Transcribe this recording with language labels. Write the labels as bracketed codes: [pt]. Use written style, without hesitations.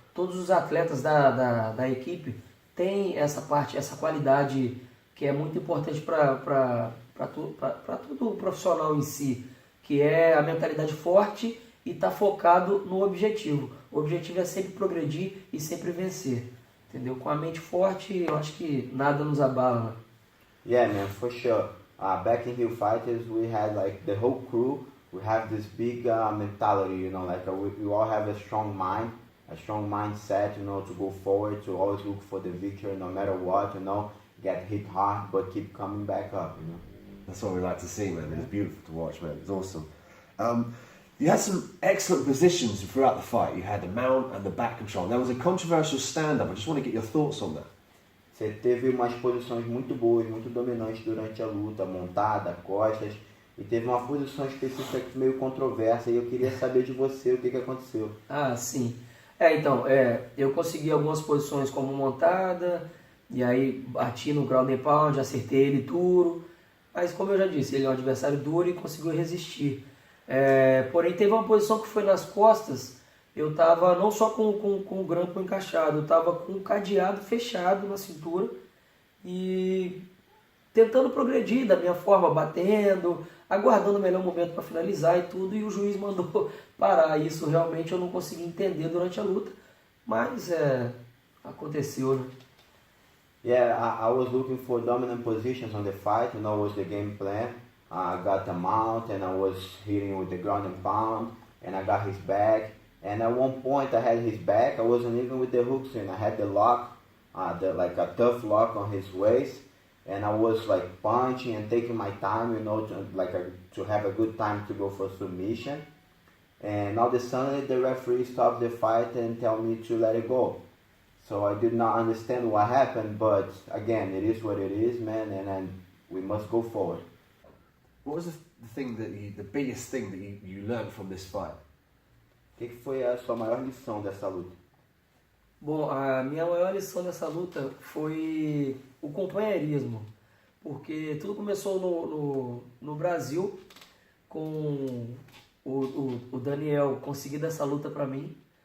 [pt] Todos os atletas da equipe têm essa qualidade que é muito importante para todo profissional em si, que é a mentalidade forte e estar focado no objetivo. O objetivo é sempre progredir e sempre vencer, entendeu? Com a mente forte, eu acho que nada nos abala, né? [en] Yeah, man, for sure. Back in Rio Fighters, we had like the whole crew. We have this big mentality, like we all have a strong mind, a strong mindset, to go forward, to always look for the victory, no matter what, get hit hard, but keep coming back up, That's what we like to see, man. It's beautiful to watch, man. It's awesome. You had some excellent positions throughout the fight. You had the mount and the back control. There was a controversial stand-up. I just want to get your thoughts on that. [pt] Você teve umas posições muito boas, muito dominantes durante a luta, montada, costas, e teve uma posição específica meio controversa, e eu queria saber de você o que aconteceu. Sim. Eu consegui algumas posições como montada, e aí bati no ground and pound, acertei ele duro, mas como eu já disse, ele é um adversário duro e conseguiu resistir. Porém, teve uma posição que foi nas costas, eu estava não só com o grampo encaixado, eu estava com o cadeado fechado na cintura e tentando progredir da minha forma, batendo, aguardando o melhor momento para finalizar e tudo, e o juiz mandou parar. Isso realmente eu não consegui entender durante a luta, mas aconteceu, né? [en] Yeah, I was looking for dominant positions on the fight, was the game plan. I got the mount and I was hitting with the ground and pound and I got his back. And at one point I had his back, I wasn't even with the hooks in, I had the lock, like a tough lock on his waist. And I was like punching and taking my time, to have a good time to go for submission. And all of a sudden the referee stopped the fight and tell me to let it go. So I did not understand what happened, but again, it is what it is, man, and then we must go forward. What was the biggest thing that you learned from this fight? [pt] O que foi a sua maior lição dessa luta? Bom, a minha maior lição dessa luta foi o companheirismo, porque tudo começou no Brasil com o Daniel conseguindo essa luta para mim.